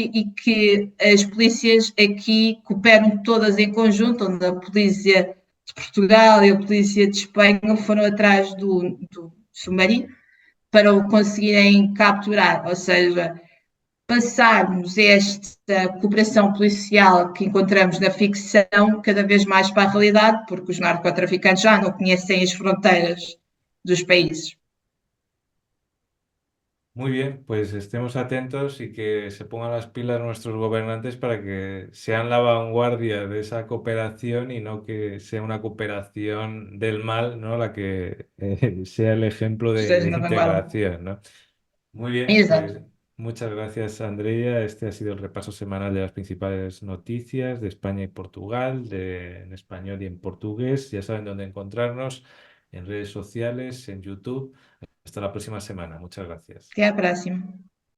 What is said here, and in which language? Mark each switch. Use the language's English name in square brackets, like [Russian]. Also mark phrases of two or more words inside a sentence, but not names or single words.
[Portuguese] e que as polícias aqui cooperam todas em conjunto, onde a polícia de Portugal e a polícia de Espanha foram atrás do submarino para o conseguirem capturar, ou seja, passarmos esta cooperação policial que encontramos na ficção cada vez mais para a realidade, porque os narcotraficantes já não conhecem as fronteiras dos países. [Spanish] muy bien, pues estemos atentos y que se pongan las pilas nuestros gobernantes para que sean la vanguardia de esa cooperación y no que sea una cooperación del mal, ¿no? La que sea el ejemplo [Portuguese] Esteja de na vanguarda. [Spanish] integración, ¿no? Muy bien, [Portuguese] Exato. [Spanish] pues muchas gracias, Andrea. Este ha sido el repaso semanal de las principales noticias de España y Portugal, en español y en portugués. Ya saben dónde encontrarnos en redes sociales, en YouTube. Hasta la próxima semana. Muchas gracias. [Portuguese] Até à próxima.